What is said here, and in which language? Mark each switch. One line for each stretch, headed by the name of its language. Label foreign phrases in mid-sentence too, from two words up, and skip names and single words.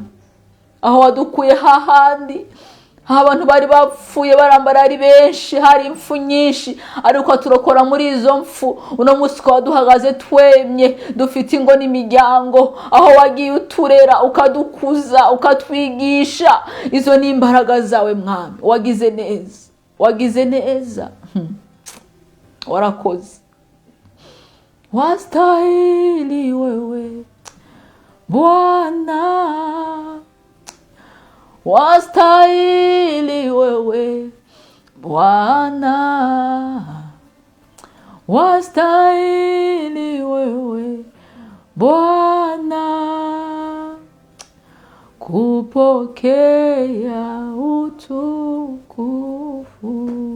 Kinyarwanda: Aho wadukuye hahandi abantu bari bapfuye barambara ari benshi, hari impfu nyinshi, ariko turokora muri izo mfu. Uno musi duhagaze twemye, dufite ingo n'imiryango. Aho wagiye uturera, ukadukuza, ukatwigisha, izo ni imbaraga zawe mwami. Wagize neza, wagize neza. Warakoze.
Swahili: Wastahili wewe Bwana, wastahili wewe Bwana, wastahili wewe Bwana, kupokea utukufu.